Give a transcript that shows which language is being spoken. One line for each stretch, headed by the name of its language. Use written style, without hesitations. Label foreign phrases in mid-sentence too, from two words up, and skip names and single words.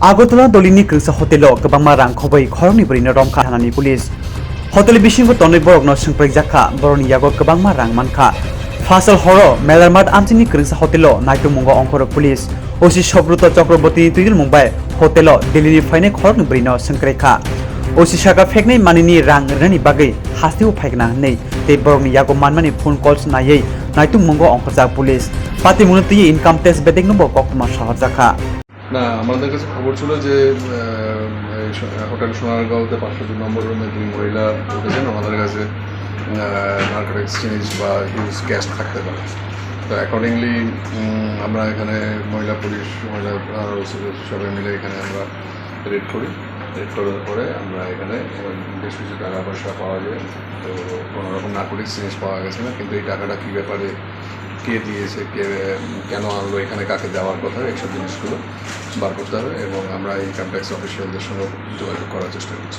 Kok Borok: Agartalani dolini krisa Hotelo kebangma rang khobai Khoroknwi Bwrwi Romjakkha thanani pulis Hotelo bisingo tonoi borokno Swrangchati boroni yago kebangma rang mankha Fasal horo melarmat amchini krisa Hotelo naitummungo ongkhorok pulis osi sobruto Chakraborty tuidil mumbai Hotelo delini faine Khoroknwi Bwrwi no sengkraikha osi saka feknai manini rang rani bagai hasteu phaikna nei te boroni yago manmani
English: phone calls
Kok Borok: nayei naitummungo ongkhorjak pulis pati munati
English: income tax
Kok Borok: bedek nombo koktuma saharjakha
Bangla: না আমাদের কাছে খবর ছিল যে হোটেল সোনারগাঁওতে 502 নম্বর রুমে দুই মহিলা উঠেছেন আমাদের কাছে
English: narcotic exchange
Bangla: বা
English: huge cash
Bangla: থাকতে পারে তো অ্যাকর্ডিংলি আমরা এখানে মহিলা পুলিশ মহিলা সবাই মিলে এখানে আমরা রেড করি রেড করার পরে আমরা এখানে বেশ কিছু টাকা পয়সা পাওয়া যায় তো কোনো রকম
English: narcotic exchange
Bangla: পাওয়া গেছে না কিন্তু এই টাকাটা কী ব্যাপারে কে দিয়েছে কে কেন আনলো এখানে কাকে দেওয়ার কথা এইসব জিনিসগুলো বার করতে হবে এবং আমরা
English: income tax
Bangla: অফিসিয়ালদের সঙ্গে যোগাযোগ করার চেষ্টা করছি।